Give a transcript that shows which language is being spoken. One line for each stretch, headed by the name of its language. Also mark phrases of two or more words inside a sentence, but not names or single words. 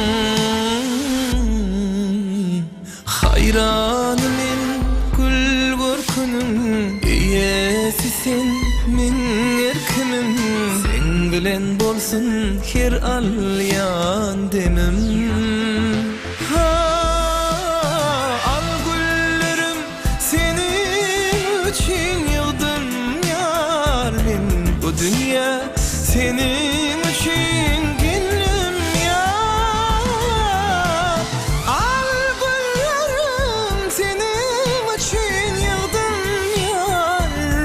Turkmen: Hayranım men gül görkünüm. Iyesi sen men erkimim. Sen bilen bolsun her alyan demim.
Turkish: Dünya senin için geldim yar. Al güllerim senin için yığdım yar.